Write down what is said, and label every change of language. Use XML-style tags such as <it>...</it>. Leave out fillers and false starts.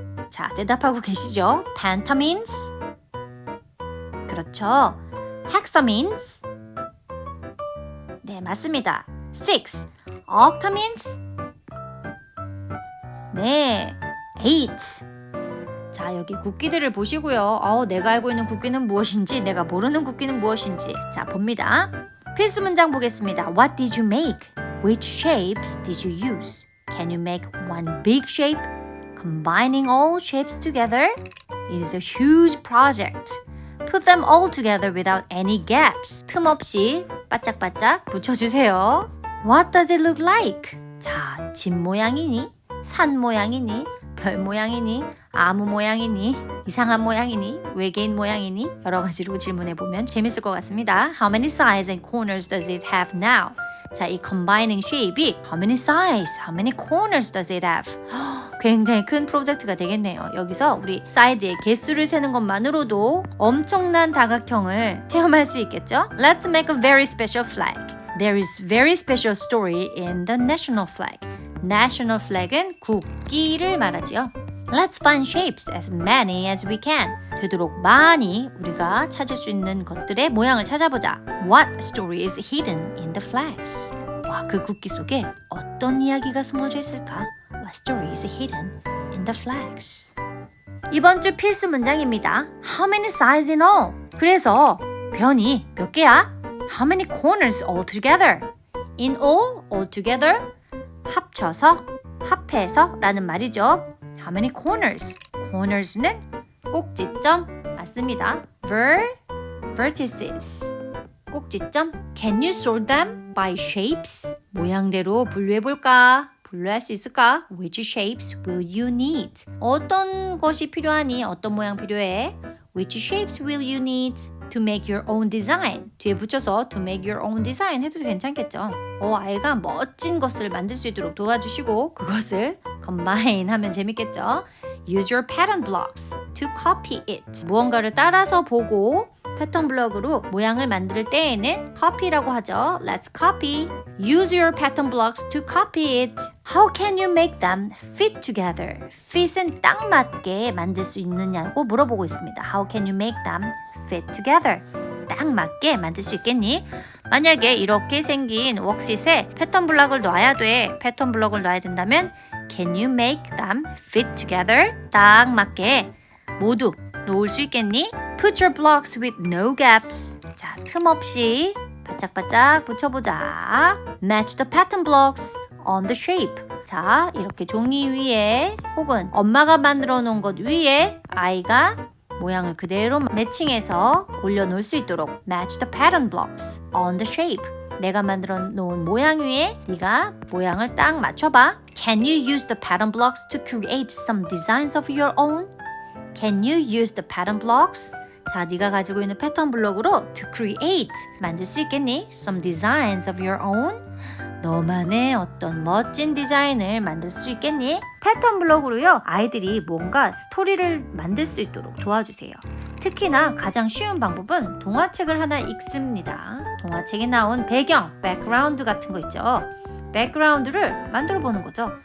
<ko>자, 대답하고 계시죠?</ko> <en>Penta means?</en> <ko>그렇죠.</ko> <en>Hexa means?</en> <ko>네, 맞습니다. 6.</ko> <en>Octa means?</en> <ko>네, 8. 자, 자, 여기 국기들을 보시고요. 내가 알고 있는 국기는 무엇인지, 내가 모르는 국기는 무엇인지. 자, 봅니다. 필수 문장 보겠습니다.</ko> <en>What did you make? Which shapes did you use? Can you make one big shape? Combining all shapes together? It is a huge project. Put them all together without any gaps.</en> <ko>틈 없이 바짝바짝 붙여주세요.</ko> <en>What does it look like?</en> <ko>자, 집 모양이니? 산 모양이니? 별 모양이니? 아무 모양이니? 이상한 모양이니? 외계인 모양이니? 여러 가지로 질문해보면 재밌을 것 같습니다.</ko> <en>How many sides and corners does it have now? 자, 이 combining shape이 how many sides, how many corners does it have?</en> <ko>굉장히 큰 프로젝트가 되겠네요. 여기서 우리 사이드의 개수를 세는 것만으로도 엄청난 다각형을 체험할 수 있겠죠?</ko> <en>Let's make a very special flag. There is very special story in the national flag.</en> <ko>National flag은 국기를 말하지요.</ko> <en>Let's find shapes as many as we can.</en> <ko>되도록 많이 우리가 찾을 수 있는 것들의 모양을 찾아보자.</ko> <en>What story is hidden in the flags?</en> <ko>와, 그 국기 속에 어떤 이야기가 숨어져 있을까?</ko> <en>What story is hidden in the flags?</en> <ko>이번 주 필수 문장입니다.</ko> <en>How many sides in all?</en> <ko>그래서 변이 몇 개야?</ko> <en>How many corners all together? In all, all together?</en> <ko>합쳐서, 합해서 라는 말이죠.</ko> <en>How many corners?</en> <ko>corners는 꼭지점 맞습니다. vertices 꼭지점.</ko> <en>Can you sort them by shapes?</en> <ko>모양대로 분류해볼까? 분류할 수 있을까?</ko> <en>Which shapes will you need?</en> <ko>어떤 것이 필요하니? 어떤 모양 필요해?</ko> <en>Which shapes will you need to make your own design?</en> <ko>뒤에 붙여서</ko> <en>to make your own design</en> <ko>해도 괜찮겠죠. 아이가 멋진 것을 만들 수 있도록 도와주시고 그것을 combine 하면 재밌겠죠.</ko> <en>Use your pattern blocks to copy it.</en> <ko>무언가를 따라서 보고 패턴 블록으로 모양을 만들 때에는 copy라고 하죠.</ko> <en>Let's copy. Use your pattern blocks to copy it. How can you make them fit together?</en> <ko>fit은 딱 맞게 만들 수 있느냐고 물어보고 있습니다.</ko> <en>How can you make them fit together?</en> <ko>딱 맞게 만들 수 있겠니? 만약에 이렇게 생긴 워크시트에 패턴 블록을 놔야 돼. 패턴 블록을 놔야 된다면</ko> <en>Can you make them fit together?</en> <ko>딱 맞게 모두 놓을 수 있겠니?</ko> <en>Put your blocks with no gaps.</en> <ko>자, 틈 없이 바짝바짝 붙여보자.</ko> <en>Match the pattern blocks on the shape.</en> <ko>자, 이렇게 종이 위에 혹은 엄마가 만들어 놓은 것 위에 아이가 모양을 그대로 매칭해서 올려놓을 수 있도록</ko> <en>Match the pattern blocks on the shape.</en> <ko>내가 만들어 놓은 모양 위에 네가 모양을 딱 맞춰봐.</ko> <en>Can you use the pattern blocks to create some designs of your own? Can you use the pattern blocks?</en> <ko>자, 네가 가지고 있는 패턴 블록으로</ko> <en>to create</en> <ko>만들 수 있겠니?</ko> <en>Some designs of your own?</en> <ko>너만의 어떤 멋진 디자인을 만들 수 있겠니? 패턴 블록으로요, 아이들이 뭔가 스토리를 만들 수 있도록 도와주세요. 특히나 가장 쉬운 방법은 동화책을 하나 읽습니다. 동화책에 나온 배경, 백그라운드 같은 거 있죠. 백그라운드를 만들어 보는 거죠.</ko>